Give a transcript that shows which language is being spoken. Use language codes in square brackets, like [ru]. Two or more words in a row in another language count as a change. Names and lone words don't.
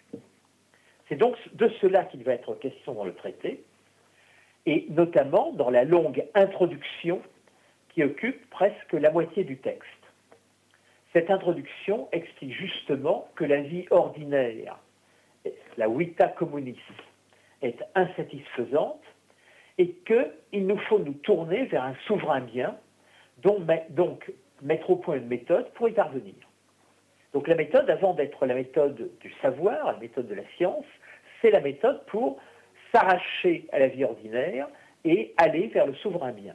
[fr] C'est donc de cela qu'il va être question dans le traité, et notamment dans la longue introduction qui occupe presque la moitié du texte. Cette introduction explique justement que la vie ordinaire, la [la] vita communis, [fr] est insatisfaisante et qu'il nous faut nous tourner vers un souverain bien, donc mettre au point une méthode pour y parvenir. Donc la méthode, avant d'être la méthode du savoir, la méthode de la science, c'est la méthode pour s'arracher à la vie ordinaire et aller vers le souverain bien.